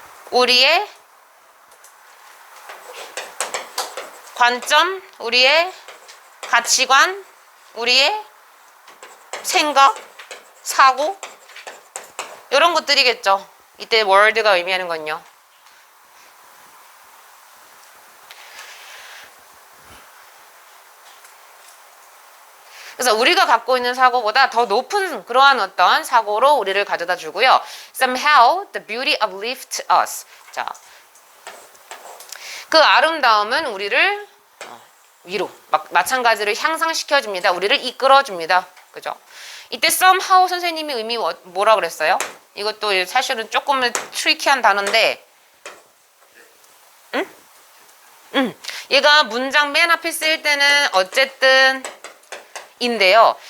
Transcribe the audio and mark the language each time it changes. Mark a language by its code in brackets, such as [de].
[ko] 우리의 관점, 우리의 가치관, 우리의 생각, 사고 이런 것들이겠죠. 이때 world가 의미하는 건요. 그래서 우리가 갖고 있는 사고보다 더 높은 그러한 어떤 사고로 우리를 가져다 주고요. [en] Somehow the beauty uplifts us. [ko] 자, 그 아름다움은 우리를 위로, 마찬가지로 향상시켜 줍니다. 우리를 이끌어 줍니다. 그죠? 이때 somehow 선생님이 의미 뭐라 그랬어요? 이것도 사실은 조금 트리키한 단어인데, 얘가 문장 맨 앞에 쓰일 때는 어쨌든 인데요.